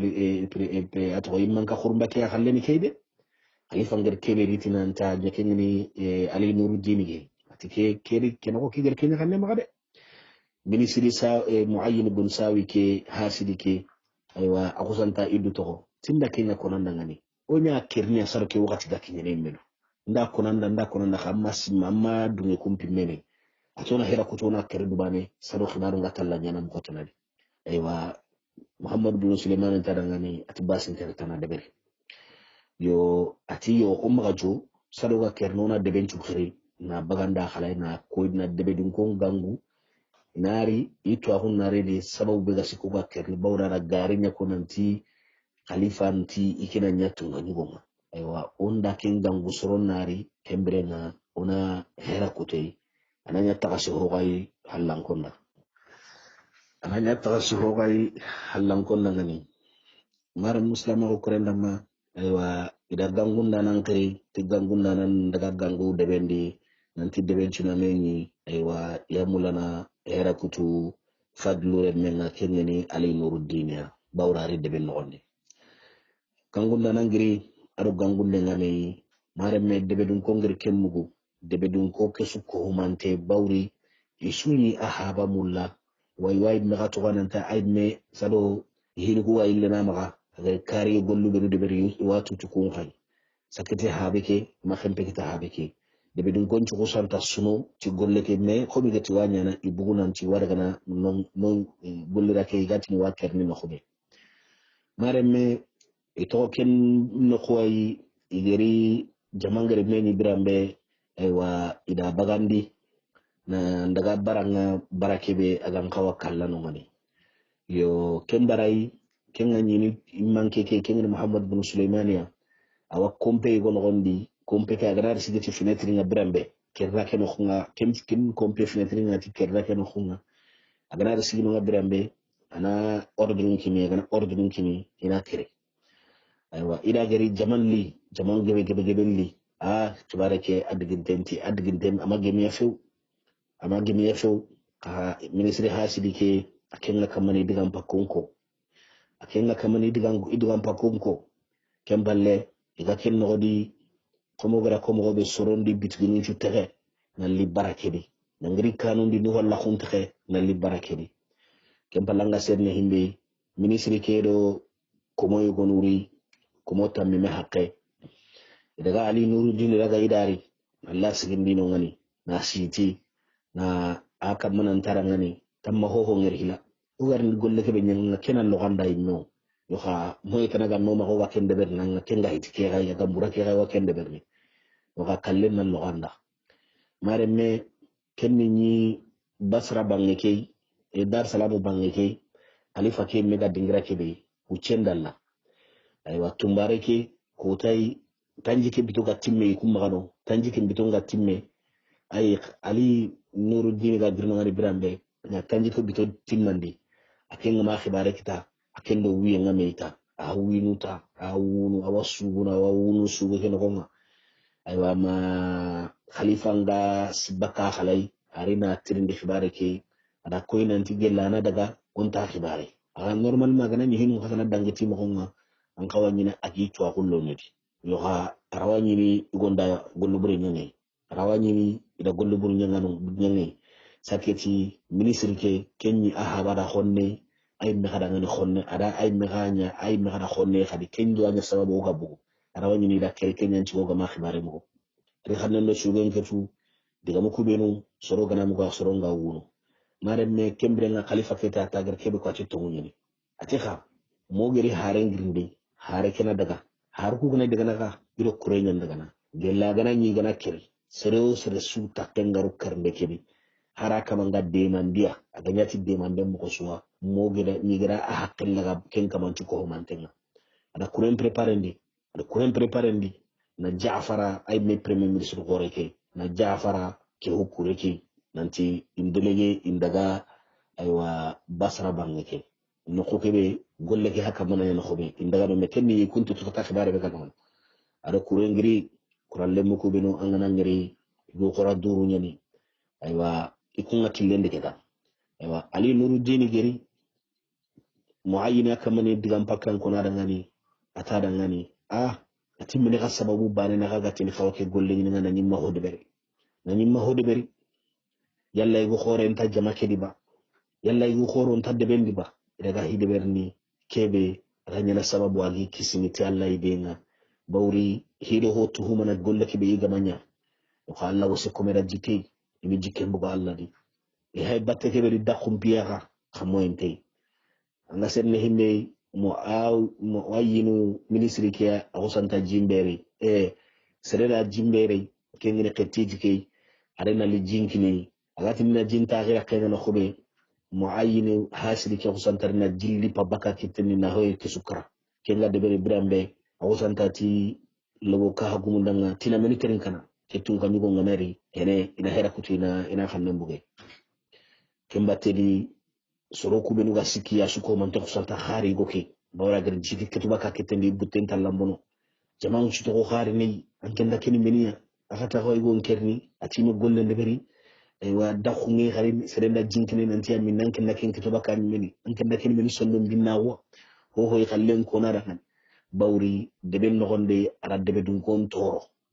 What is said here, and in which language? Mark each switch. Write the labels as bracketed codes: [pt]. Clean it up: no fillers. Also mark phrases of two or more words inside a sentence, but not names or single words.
[dzg] ato imman ka khurumba ke khalleni kede khalifa ngir kebe ritina anta jakengni Ali Nuruddin ge ati ke keri kenako ke ger kenya khalle magade ministre sa muayyin bin sawi ke hasidi ke aywa akusanta idu to tinda kenya konanda ngani onya kerni sarke wakati da kenya ne meno nda konanda amma dunge kumpi mene atona hera kutona kere dubane sado khibaru ngatalla nyana mkotana aywa Muhammad bin Suleiman tadangani ati basin tere tana debere yo ati yo umagajo sado ga kernona deben chukri na baganda khalay na ko na debe dun ko gangu nari itu ahun nari de sababu bega sikuba kerni bawra na gari nya ko nanti khalifa nti ikina nyatu ngani goma aywa onda ken gangu soron nari kembre na ona hera kutei ananya tagasi hogai hallankonna ananya tagasi hogai hallankonna ngani mara muslima ko korendama aywa ida gangunda nan kari ti gangunda nan daga gangu debendi nanti debenci na meni aywa ya mulana hera kutu fadlu menga kengeni Ali Nuruddin ya bawrari deben nondi gangunda nan giri aro gangunde ngame mare me debedun ko ngir kemmugo debedun ko kesu ko humante bawri isuni ahaba mulla way me gato gananta ayme sado hini ko ay lena maga kari gollu be deberi watu tukun khay sakete habeke ma khempe kita habeke debe dun gonchu ko santa suno ci golle ke me ko bi gati wanya na ibugunan ci wara gana non golle ra ke gati wa kerni no khobe mare me ito ken no khoy igeri jamangere meni birambe aywa ida bagandi na ndaga baranga barakebe agan kawa kallano ngani yo ken barai ken ngani manke ke ken Muhammad bin Sulaimania awa kompe go nogondi kompe ka agrar sigati fenêtre nga birambe kerra ken khunga ken kompe fenêtre nga ti kerra ken khunga agrar sigino nga birambe ana ordre kimi ina kere aywa ida gari jaman gebe li tubarake adgintem ama gemiya few ka ministre hasidi ke akenga kamani digam pakonko idugam pakonko kemballe iga ken nogodi komo be sorondi bitgini chutere nalli barakedi nangri kanundi ni walla khuntere nalli barakedi kemballanga sedne himbe ministre kedo komo yugonuri komo tammi me haqqe daga Ali Nuruddin daga idari Allah sigindi no ngani na siti na aka manan tarangani tamma hoho ngirhila ugarni golle ke be nyanga kenan no ganda inno yo ha moy kanaga no ma ko wakende ber nanga kenga itike ga ya gambura ke ga wakende ber ni yo ga kallen nan no ganda mare me kenni ni Basra bangeke Dar Salamu bangeke alifa ke mega dingira ke be ucendalla aywa tumbare ke ko tay tanji ke bituga timme kumagano tanji ke bitunga timme ay Ali Nuruddin ga dirno ngari birambe na tanji ko bito timmandi akenga ma khibare kita akendo wiye ngameita awinuta awunu awasubuna awunu subu keno konga aywa ma khalifa nga sibaka khalai arina tirindi khibare ke ada koina ntigella na daga onta khibare normal magana ni hinu hasana dangeti mo konga an kawanyina aki to kullo nedi yo ha rawanyini gonda gollubure nyane rawanyini ida gollubure nyane saketi ministre ke kenyi ahabada honne ay me khada ngani khonne ada ay me khada khonne khadi kenjo anya sababu ga bugu rawanyini da kenyan ci go ma khibare mo ri xamna no shugen ketu diga mo kubenu soro gana mo ga soro nga wuno mare me kembre nga khalifa keta tagar kebe ko ci tongunyini ati kha mo geri hare ngirinde hare kena daga har ku gana daga naga iro kurenyan daga na gella gana ni gana kiri sere su takken garu karnde kebi haraka manga demandia aganyati demande mo suwa mo gida ni gira a hakilla ga ken kamanci ko mantenga ada kuren preparendi na Jaafara ay me [fr] premier ministre [dzg] gore ke na Jaafara ke hukure ke nanti indelege indaga aywa basra bange ke no ko kebe golle ke haka mana no khobe indaga do mekenni kuntu to ta khibare be kan ada kuren giri kuralle mo ko beno angana ngiri go khora duru nyani aywa ikunga tilende ke ta aywa ali nuruddin giri muayyina kamane digam pakkan ko na dangani ata dangani ati mene ka sababu bane na kaga tin fawke golle ni ngana nyimma hodo beri yalla yugo khore enta jama kedi ba yalla yugo khoro enta de bendi ba daga hide berni kebe ranyana sababu agi kisimiti alla ibenga bawri hido ho tuhuma na golle kebe yiga manya ko alla wose komera jike imi jike mbugo alla di e hay batte kebe di dakhum biyaga khamo ente anga senne himbe mo wayinu ministry ke awsanta jimbere serena jimbere kengene ketiji ke arena li jinkini agati mina jinta gira kengana khobe mo ayinu hasili ke awsanta na jilli pabaka kitini na hoye ke sukra kenga de bere brambe awsanta ti logo ka hagumundanga tina miniterin kana ketun kan yugo ngameri ina hera kutina ina khanne mbuge kembateli soroku benu ga sikki ya suko man to santa khari goke bawra gar jiki ketuba ka ketendi butten talambono jamaa chuto ko khari ni ankenda kini meniya akata ko igon kerni atimi golle ndeberi wa dakhu ngi khari serenda jinkini nanti amin nankenda kin ketuba ka meni ankenda kini meni sonno binnawo ho khallen ko na dakan bawri deben no gonde ara debe dun kon toro